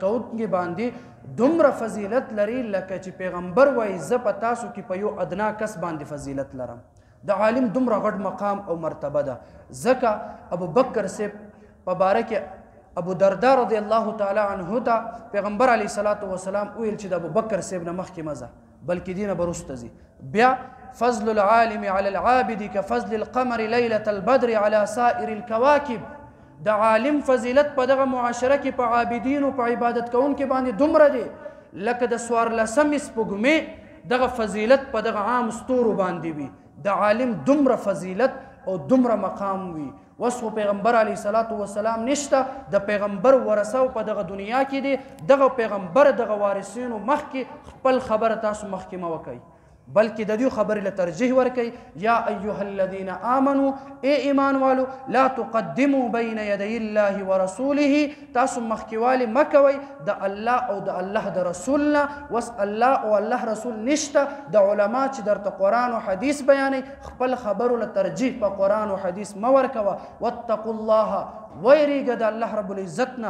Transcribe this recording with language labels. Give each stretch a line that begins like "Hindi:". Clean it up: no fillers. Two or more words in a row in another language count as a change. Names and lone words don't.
Pashto: کوونکي باندې دومره فضیلت لري لکه چې پیغمبر وایي زه په تاسو کې په یو ادنا کس باندې فضیلت لرم د عالم دومره غټ مقام او مرتبه ده ځکه ابو بکر صاحب په باره کې ابو دردا
Arabic: رضی الله تعالی عنه
Pashto: ته پیغمبر
Arabic: علیه الصلاة والسلام
Pashto: ویل چې د ابو بکر صاحب نه مخکې مه ځه بلکې دې نه به وروسته ځي بیا
Arabic: فضل العالم على العابد كفضل القمر ليلة البدر على سائر الكواكب.
Pashto: د عالم فضیلت په دغه معاشره کې په عابدینو په عبادت کوونکو باندې دومره دی لکه د 14 سپوږمۍ دغه فضیلت په دغه عام ستورو باندې وي. د عالم دومره فضیلت او دومره مقام وي. اوس خو پیغمبر
Arabic: علیه الصلاة والسلام
Pashto: نشته، د پیغمبر ورثه په دغه دنیا کې دی. دغه پیغمبر دغه وارثینو مخکې خپل خبره تاسو مخکې مه وکئ، بلکې د دې خبرې له ترجیح ورکئ.
Arabic: یا ایها الذین آمنوا،
Pashto: ای ایمان والو،
Arabic: لا تقدموا بین یدی الله ورسوله،
Pashto: تاسو مخکېوالی مه کوئ د الله او د الله د رسول نه. وس الله او الله رسول نشته. د علما چې درته قرآن او حدیث بیانوي خپل خبرو له ترجیح په قرآن او حدیث مه ورکوه.
Arabic: واتقوا الله،
Pashto: ویریږه د
Arabic: الله رب العزت
Pashto: نه.